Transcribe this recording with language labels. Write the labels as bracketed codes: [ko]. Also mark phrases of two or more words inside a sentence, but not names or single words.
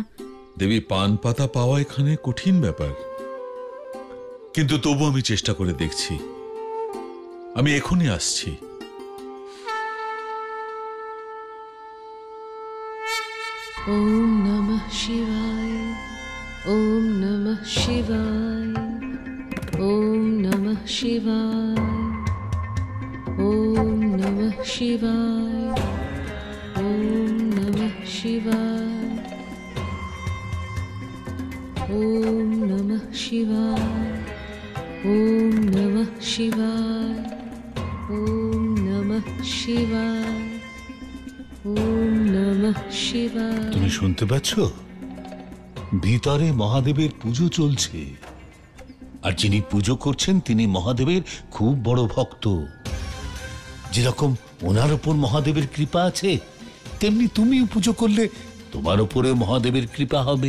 [bn] দেবী, পান পাতা পাওয়া এখানে কঠিন ব্যাপার, কিন্তু তবু আমি চেষ্টা করে দেখছি। আমি এখনই আসছি। [sa] ওম নমঃ শিবায়, ওম নমঃ শিবায়, ওম নমঃ শিবায়, ওম নমঃ শিবায়, ওম নমঃ শিবায়, ওম নমঃ শিবায়, ওম নমঃ শিবায়, ওম নমঃ শিবায়, ওম নমঃ শিবায়। [bn] তুমি শুনতে পাচ্ছ? ভিতরে মহাদেবের পুজো চলছে, আর যিনি পুজো করছেন তিনি মহাদেবের খুব বড় ভক্ত। যেরকম ওনার উপর মহাদেবের কৃপা আছে, তেমনি তুমিও পুজো করলে তোমার উপরে মহাদেবের কৃপা হবে।